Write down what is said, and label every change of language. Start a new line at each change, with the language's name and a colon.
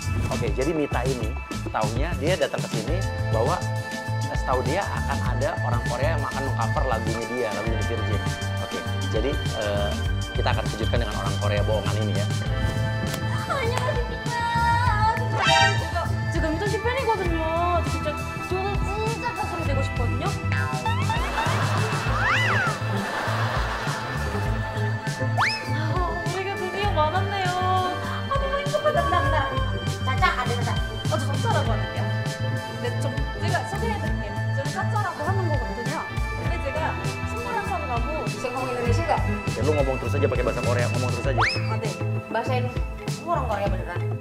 Indonesian: Oke, jadi Mita ini taunya dia datang ke sini bahwa setahu dia akan ada orang Korea yang akan mengcover lagunya dia, lagunya The Virgin. Oke, jadi kita akan kejutkan dengan orang Korea bohongan ini ya.
Korean: 지금 미터 씨 팬이거든요. 진짜 저는 진짜 가수로 되고 싶거든요. 우리가 드디어 만났네요. 아 너무 행복하다. bentar.
Indonesian: Caca, ada Caca.
Korean: 저 적자라고 하는데요. 근데 좀 제가 소개해드릴게요. 저는 짜짜라고 하는 거거든요. 근데 제가 친구랑 사러 가고
Indonesian: Bisa ngomong Indonesia nggak? Ya lu ngomong terus aja pakai bahasa Korea, ngomong terus aja.
Korean: 아 네.
Indonesian: Bahasain kamu orang Korea beneran.